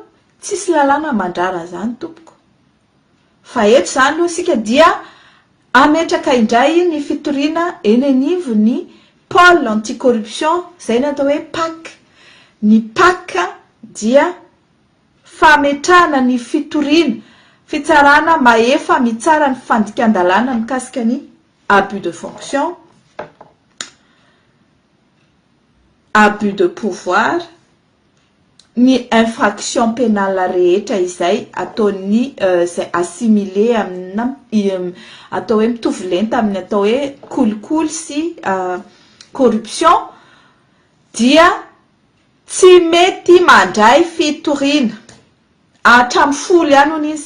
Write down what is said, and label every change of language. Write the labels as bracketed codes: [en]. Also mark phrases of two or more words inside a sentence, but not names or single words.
[mg] Tsisy lalàna mandrara zany tompoko. Fa eto zany aloha sika dia ametraka indray ny fitoriana eny anivo ny [fr] pôle anticorruption [mg] zay natao hoe PAC. Ny PAC dia fametrahana ny fitoriana fitsarana maefa mitsara ny fandikan-dalàna mikasika ny [fr] abus de fonction, abus de pouvoir, [mg] ny [fr] infraction pénale [mg] rehetra izay ataony zay assimilé amina atao hoe mitovy lenta amin'ny atao hoe kolikoly sy corruption dia tsy mety mandray fitoriana hatramin'ny 10 ihany hono izy.